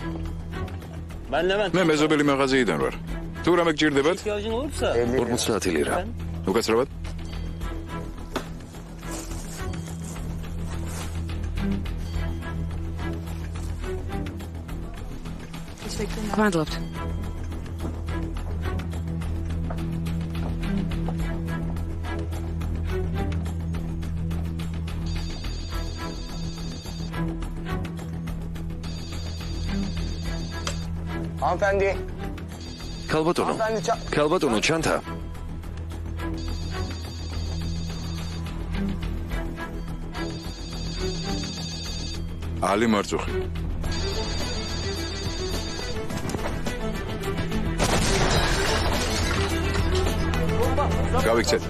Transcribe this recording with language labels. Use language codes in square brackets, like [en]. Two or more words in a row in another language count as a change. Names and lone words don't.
[ka] მე მეზობელი მაღაზიიდან ვარ. თუ რამე გჭირდებათ? 50 ლირა. უკაცრავად? მადლობთ. [tr] Hanımefendi. Kalbatono, çanta. [ka] Ali მარწუხი. გავიქცეთ.